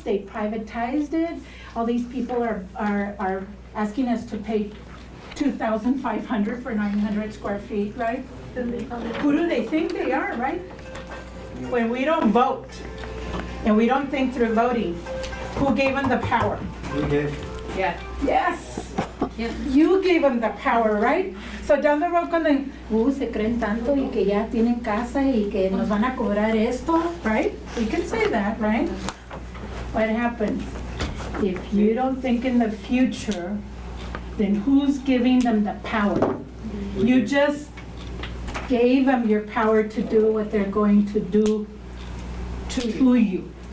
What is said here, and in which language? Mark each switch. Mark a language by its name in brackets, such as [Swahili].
[English] They privatized it. All these people are asking us to pay $2,500 for 900 square feet, right? Who do they think they are, right? When we don't vote and we don't think through voting, who gave them the power? We did. Yeah. Yes. Yeah. You gave them the power, right? So down the road [Spanish] cuando se creen tanto y que ya tienen casa y que nos van a cobrar esto, [English] right? We can say that, right? What happens? If you don't think in the future, then who's giving them the power? You just gave them your power to do what they're going to do to you.